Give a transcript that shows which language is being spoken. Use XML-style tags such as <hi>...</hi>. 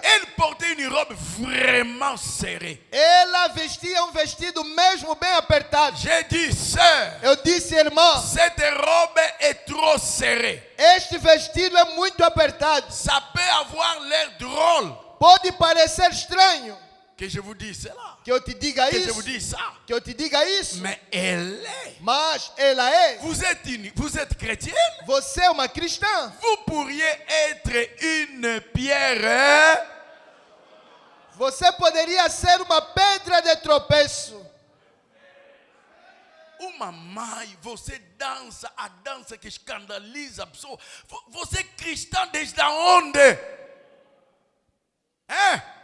<fr>elle portait une robe vraiment serrée.</fr> <pt>ela vestia um vestido mesmo bem apertado.</pt> <fr>J'ai dit, sœur,</fr> <pt>Eu disse, irmã,</pt> <fr>cette robe est trop serrée.</fr> <pt>este vestido é muito apertado.</pt> <fr>Ça peut avoir l'air drôle.</fr> <pt>Pode parecer estranho</pt> <fr>Que je vous dise cela.</fr> <pt>que eu te diga</pt> <fr>Que je vous</fr> <pt>isso,</pt> <fr>dise ça.</fr> <pt>que eu te diga isso,</pt> <fr>Mais elle est.</fr> <pt>mas ela é.</pt> <fr>Vous êtes chrétienne.</fr> <pt>Você é uma cristã.</pt> <fr>Vous pourriez être une pierre.</fr> <pt>Você poderia ser uma pedra de tropeço. Uma mãe, você dança a dança que escandaliza a pessoa. Você é cristã desde onde? Hein?</pt>